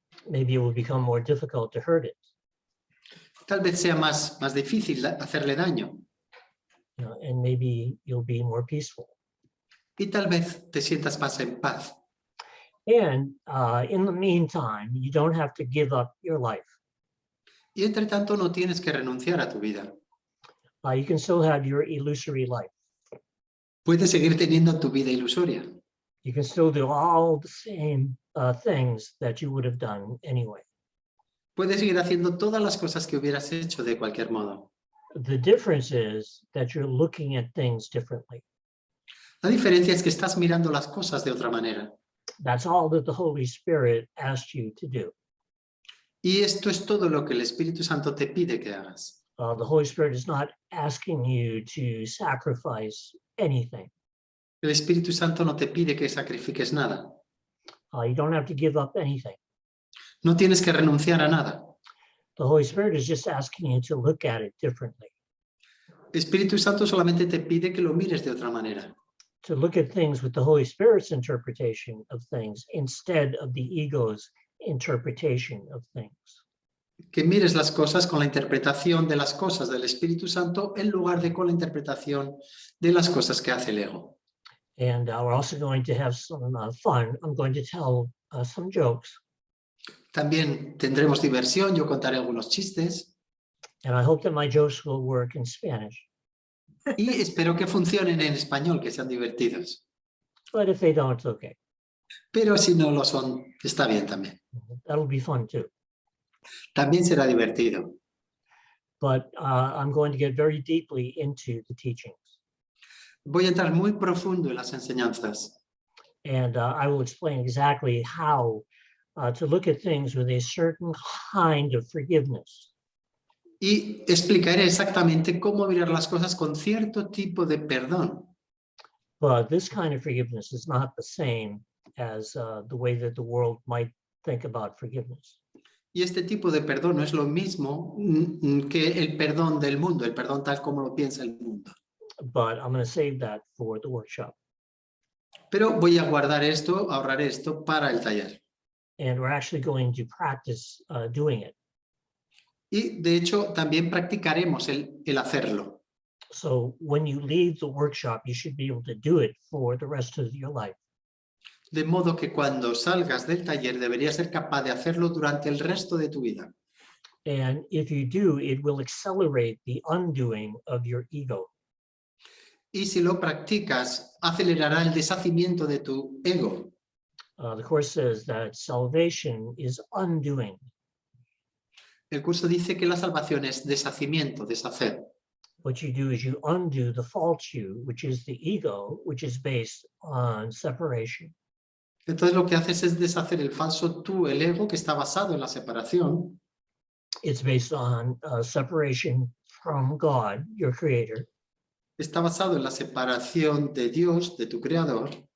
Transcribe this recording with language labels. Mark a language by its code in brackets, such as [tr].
[en] Maybe it will become more difficult to hurt it. [es] Tal vez sea más difícil hacerle daño. [en] And maybe you'll be more peaceful. [es] Y tal vez te sientas más en paz. [en] And in the meantime, you don't have to give up your life. [es] Y entre tanto no tienes que renunciar a tu vida. [en] You can still have your illusory life. [es] Puedes seguir teniendo tu vida ilusoria. [en] You can still do all the same things that you would have done anyway. [es] Puedes seguir haciendo todas las cosas que hubieras hecho de cualquier modo. [en] The difference is that you're looking at things differently. [es] La diferencia es que estás mirando las cosas de otra manera. [en] That's all that the Holy Spirit asked you to do. [es] Y esto es todo lo que el Espíritu Santo te pide que hagas. [en] The Holy Spirit is not asking you to sacrifice anything. [es] El Espíritu Santo no te pide que sacrifiques nada. [en] You don't have to give up anything. [es] No tienes que renunciar a nada. [en] The Holy Spirit is just asking you to look at it differently. [es] El Espíritu Santo solamente te pide que lo mires de otra manera. [en] To look at things with the Holy Spirit's interpretation of things instead of the ego's interpretation of things. [es] Que mires las cosas con la interpretación de las cosas del Espíritu Santo en lugar de con la interpretación de las cosas que hace el ego. [en] And we're also going to have some fun. I'm going to tell some jokes. [es] También tendremos diversión, yo contaré algunos chistes. [en] And I hope that my jokes will work in Spanish. [es] Y espero que funcionen en español, que sean divertidos. [en] But if they don't, it's okay. [es] Pero si no lo son, está bien también. [en] That'll be fun too. [es] También será divertido. [en] But I'm going to get very deeply into the teachings. [es] Voy a entrar muy profundo en las enseñanzas. [en] And I will explain exactly how to look at things with a certain kind of forgiveness. [es] Y explicaré exactamente cómo mirar las cosas con cierto tipo de perdón. [en] But this kind of forgiveness is not the same as the way that the world might think about forgiveness. [es] Y este tipo de perdón no es lo mismo que el perdón del mundo, el perdón tal como lo piensa el mundo. [en] But I'm going to save that for the workshop. [es] Pero voy a guardar esto, ahorrar esto para el taller. [en] And we're actually going to practice doing it. [es] Y de hecho también practicaremos el hacerlo. [en] So when you leave the workshop, you should be able to do it for the rest of your life. [es] De modo que cuando salgas del taller deberías ser capaz de hacerlo durante el resto de tu vida. [en] And if you do, it will accelerate the undoing of your ego. [es] Y si lo practicas, acelerará el deshacimiento de tu ego. [en] The Course says that salvation is undoing. [es] El curso dice que la salvación es deshacimiento, deshacer. [en] What you do is you undo the false you, which is the ego, which is based on separation. [es] Entonces lo que haces es deshacer el falso tú, el ego, que está basado en la separación. [en] It's based on separation from God, your creator. [es] Está basado en la separación de Dios, de tu creador.